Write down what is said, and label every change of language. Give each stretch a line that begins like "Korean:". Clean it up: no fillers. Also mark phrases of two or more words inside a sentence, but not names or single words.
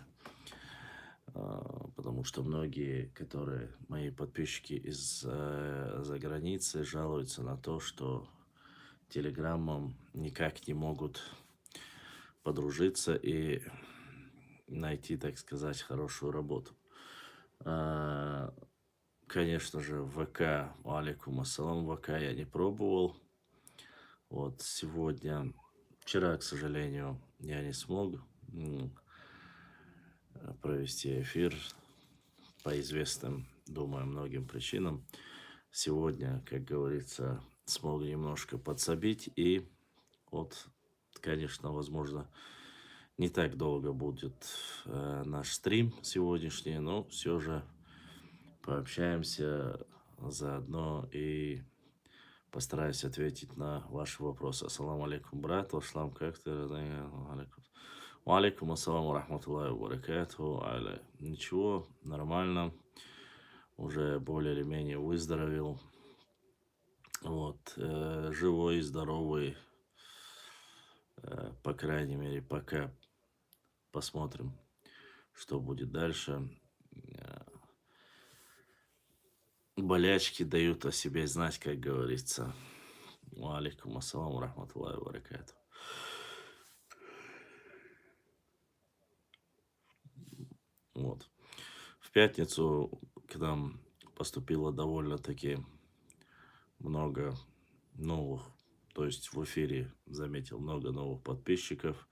Russian: Потому что многие, которые мои подписчики из-за границы, жалуются на то, что Телеграммом никак не могут подружиться и найти, так сказать, хорошую работу. А, Конечно же, в ВК,
Arabic: عليكم السلام,
Russian: ВК я не пробовал. Вот сегодня, вчера, к сожалению, я не смог провести эфир по известным, думаю, многим причинам. Сегодня, как говорится, смог немножко подсобить. И вот, конечно, возможно, не так долго будет наш стрим сегодняшний, но все же пообщаемся заодно и постараюсь ответить на ваши вопросы.
Arabic: السلام عليكم,
Russian: брат. Аслам, как ты?
Arabic: عليكم السلام رحمة الله وبركاته.
Russian: Ничего, нормально. Уже более или менее выздоровел. Вот, живой, здоровый, по крайней мере, пока. Посмотрим, что будет дальше. Болячки дают о себе знать, как говорится.
Arabic: عليكم السلام رحمة الله وبركاته.
Russian: Вот. В пятницу к нам поступило довольно-таки много новых, то есть в эфире заметил много новых подписчиков.